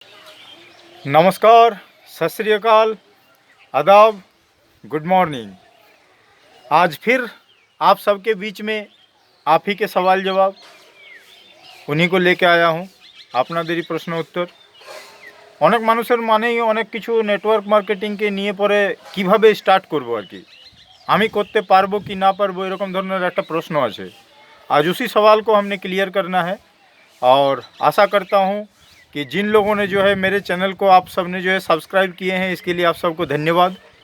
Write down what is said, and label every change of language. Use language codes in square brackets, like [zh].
[hi] नमस्कार, सत श्री अकाल, आदाब, गुड मॉर्निंग। आज फिर आप सबके बीच में आप ही के सवाल जवाब उन्हीं को लेके आया हूँ। [bn] আপনাদেরই প্রশ্ন উত্তর। অনেক মানুষের মানেই অনেক কিছু নেটওয়ার্ক মার্কেটিংকে নিয়ে পরে কিভাবে স্টার্ট করব আর কি, আমি করতে পারবো কি না পারবো এরকম ধরনের একটা প্রশ্ন আছে। [hi] आज उसी सवाल को हमने क्लियर करना है और आशा करता हूँ कि जिन लोगों ने जो है मेरे चैनल को आप सब ने जो है सब्सक्राइब किए हैं, इसके लिए आप सबको धन्यवाद।